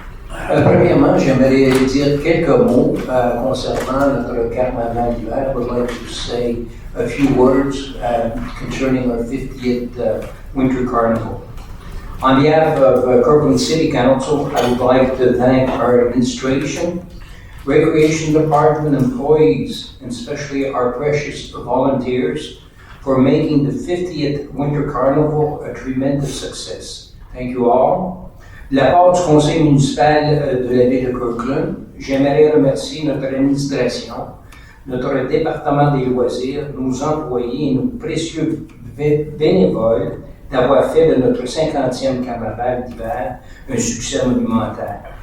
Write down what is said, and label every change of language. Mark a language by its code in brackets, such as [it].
[fr] Premièrement, j'aimerais dire quelques mots concernant notre carnaval d'hiver. [en] I would like to say a few words concerning our 50th Winter Carnival. On behalf of Kirkland City Council, I would like to thank our administration, Recreation Department employees, and especially our precious volunteers for making the 50th Winter Carnival a tremendous success. Thank you all. [fr] De la part du conseil municipal de la ville de Kirkland, j'aimerais remercier notre administration, notre département des loisirs, nos employés et nos précieux bénévoles d'avoir fait de notre 50e carnaval d'hiver un succès monumental.